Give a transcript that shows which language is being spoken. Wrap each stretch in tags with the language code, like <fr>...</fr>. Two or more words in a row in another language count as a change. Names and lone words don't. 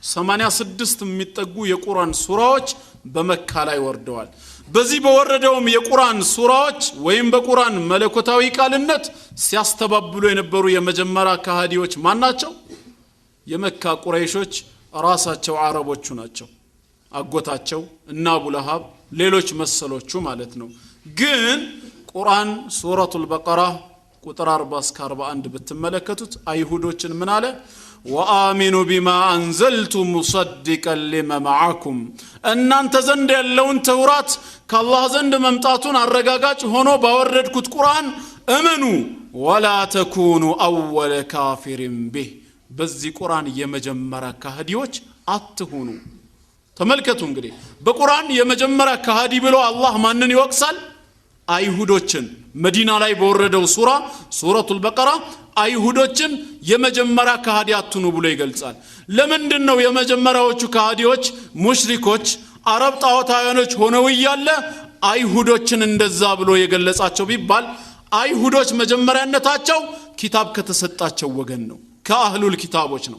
<am>86 የሚጠጉ የቁርአን ሱራዎች በመካ ላይ ወርደዋል በዚህ በወረደውም የቁርአን ሱራዎች ወይም በቁርአን መለኮታዊ ቃልነት ሲያስተባብሉ የነበሩ የመጀመሪያ ከሃዲዎች ማናቸው የመካ ቁረይሾች ራሳቸው አረቦቹ ናቸው አጎታቸው እና አቡ ለሃብ ሌሎች መሰሎቹ ማለት ነው ግን ቁርአን ሱረቱል በቀራ ቁጥር 40 እስከ 41 ብትመለከቱት አይሁዶችን ምን አለ</am> <ar>وآمنوا بما أنزلت مصدقا لما معكم</ar> <am>እናንተ ዘንድ ያለውን ተውራት ከአላህ ዘንድ መምጣቱን አረጋጋጭ ሆኖ ባወረድኩት ቁርአን እመኑ</am> <ar>ولا تكونوا أول كافر به</ar> <am>በዚህ ቁርአን የመጀመሪያ ከሃዲዎች አትሁኑ ተመልከቱ እንግዲህ በቁርአን የመጀመሪያ ከሃዲ ብሎ አላህ ማንን ይወቅሳል አይሁዶችን መዲና ላይ በወረደው ሱረቱል በቀራ አይሁዶችን የመጀመሪያ ከሃዲ አትኑ ብሎ ይገልጻል ለምንድነው የመጀመሪያዎቹ ከሃዲዎች ሙሽሪኮች አረብ ጣዖታውያኖች ሆነው ይያለ አይሁዶችን እንደዛ ብሎ የገለጻቸው ቢባል አይሁዶች መጀመሪያነታቸው ኪታብ ከተሰጣቸው ወገን ነው ከአህሉል ኪታቦች ነው</am>